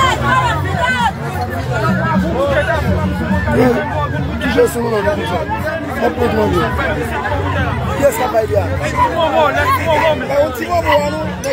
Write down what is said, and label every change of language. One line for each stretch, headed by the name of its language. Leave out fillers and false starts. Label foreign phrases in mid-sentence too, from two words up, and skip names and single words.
French: Qui gère son nom là?
Malay: Apa tu lagi? Yes, apa dia?
French: Un petit moment, nous.